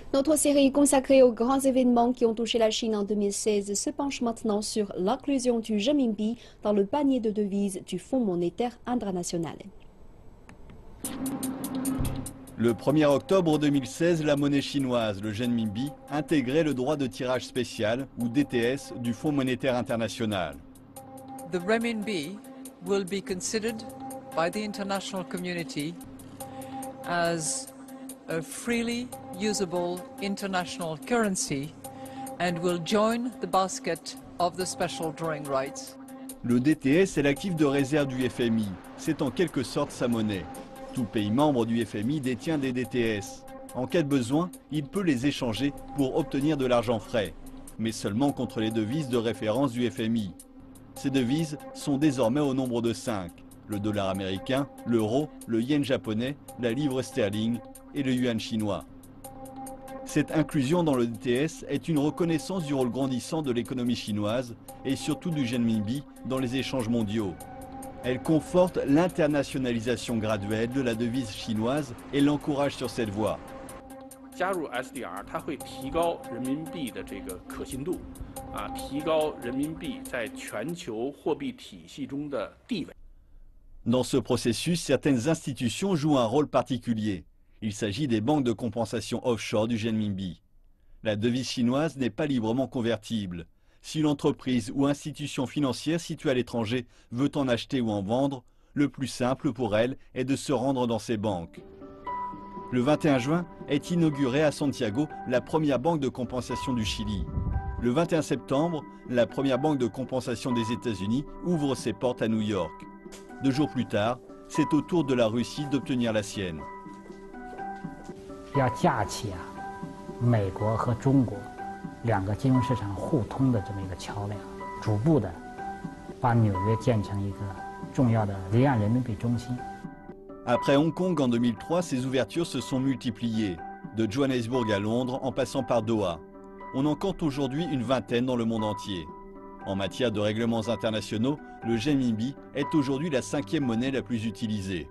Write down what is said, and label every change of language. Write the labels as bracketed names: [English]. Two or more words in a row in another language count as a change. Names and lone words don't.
[French] Notre série consacrée aux grands événements qui ont touché la Chine en 2016 se penche maintenant sur l'inclusion du renminbi dans le panier de devises du Fonds monétaire international. Le 1er octobre 2016, la monnaie chinoise, le renminbi, intégrait le droit de tirage spécial, ou DTS, du Fonds monétaire international. [English] The renminbi will be considered by the international community as a freely usable international currency and will join the basket of the special drawing rights. [French] Le DTS est l'actif de réserve du FMI. C'est en quelque sorte sa monnaie. Tout pays membre du FMI détient des DTS. En cas de besoin, il peut les échanger pour obtenir de l'argent frais, mais seulement contre les devises de référence du FMI. Ces devises sont désormais au nombre de 5. Le dollar américain, l'euro, le yen japonais, la livre sterling et le yuan chinois. Cette inclusion dans le DTS est une reconnaissance du rôle grandissant de l'économie chinoise et surtout du renminbi dans les échanges mondiaux. Elle conforte l'internationalisation graduelle de la devise chinoise et l'encourage sur cette voie. [Chinese] 加入 SDR 它会提高人民币的这个可信度，提高人民币在全球货币体系中的地位。 [French] Dans ce processus, certaines institutions jouent un rôle particulier. Il s'agit des banques de compensation offshore du renminbi. La devise chinoise n'est pas librement convertible. Si une entreprise ou institution financière située à l'étranger veut en acheter ou en vendre, le plus simple pour elle est de se rendre dans ces banques. Le 21 juin est inaugurée à Santiago la première banque de compensation du Chili. Le 21 septembre, la première banque de compensation des États-Unis ouvre ses portes à New York. 2 jours plus tard, c'est au tour de la Russie d'obtenir la sienne. [Chinese] 要架起美国和中国2个金融市场互通的这么一个桥梁，逐步的把纽约建成一个重要的离岸人民币中心。 [French] Après Hong Kong en 2003, ces ouvertures se sont multipliées, de Johannesburg à Londres en passant par Doha. On en compte aujourd'hui une vingtaine dans le monde entier. En matière de règlements internationaux, le renminbi est aujourd'hui la 5e monnaie la plus utilisée.